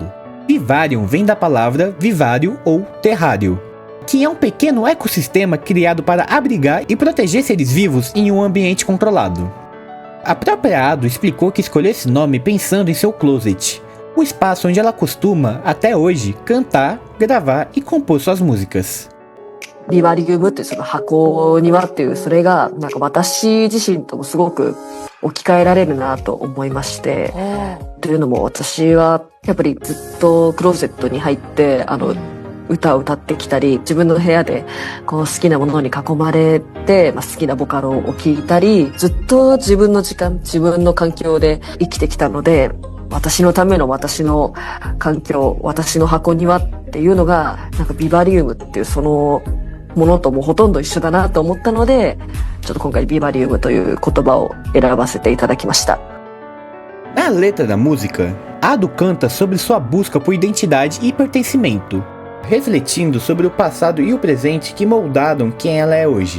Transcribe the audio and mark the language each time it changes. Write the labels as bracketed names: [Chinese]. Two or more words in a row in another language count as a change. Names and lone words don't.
[Portuguese] Vivarium vem da palavra vivário ou terrário, que é um pequeno ecossistema criado para abrigar e proteger seres vivos em um ambiente controlado. A própria Ado explicou que escolheu esse nome pensando em seu closet, o espaço onde ela costuma, até hoje, cantar, gravar e compor suas músicas. [Japanese] ビバリウムってその箱庭っていうそれがなんか私自身ともすごく置き換えられるなと思いまして、というのも私はやっぱりずっとクローゼットに入って歌を歌ってきたり、自分の部屋でこう好きなものに囲まれて、好きなボカロを聴いたり、ずっと自分の時間、自分の環境で生きてきたので、私のための私の環境、私の箱庭っていうのがなんかビバリウムっていうそのものともほとんど一緒だなと思ったので、ちょっと今回ビバリウムという言葉を選ばせていただきました。 [Portuguese] Na letra da música, Ado canta sobre sua busca por identidade e pertencimento, refletindo sobre o passado e o presente que moldaram quem ela é hoje.